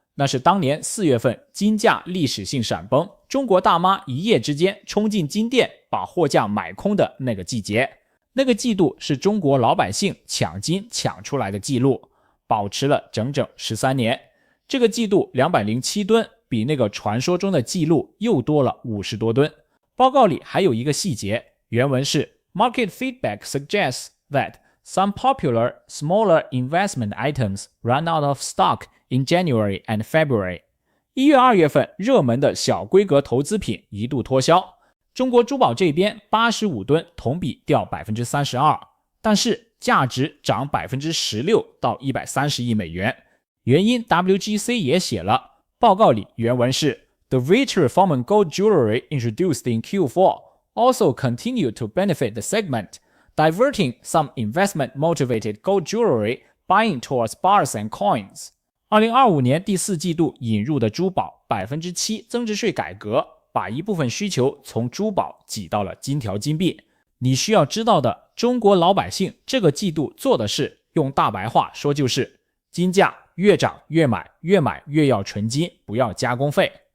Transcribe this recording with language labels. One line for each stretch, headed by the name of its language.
Chinese: 那是当年4月份金价历史性闪崩，中国大妈一夜之间冲进金店把货架买空的那个季节。那个季度是中国老百姓抢金抢出来的记录，保持了整整13年。这个季度207吨，比那个传说中的记录又多了50多吨。报告里还有一个细节，原文是
English: Market feedback suggests that some popular smaller investment items ran out of stock in January and February。
Chinese: 1月2月份热门的小规格投资品一度脱销，中国珠宝这边85吨，同比掉 32%， 但是价值涨 16% 到130亿美元。原因 WGC 也写了，报告里原文是
English: The rich reform gold jewelry introduced in Q4 also continued to benefit the segment, diverting some investment-motivated gold jewelry buying towards bars and coins。
Chinese: 2025年第4季度引入的珠宝 7% 增值税改革，把一部分需求从珠宝挤到了金条金币。你需要知道的，中国老百姓这个季度做的事，用大白话说就是金价越涨越买，越买越要纯金，不要加工费。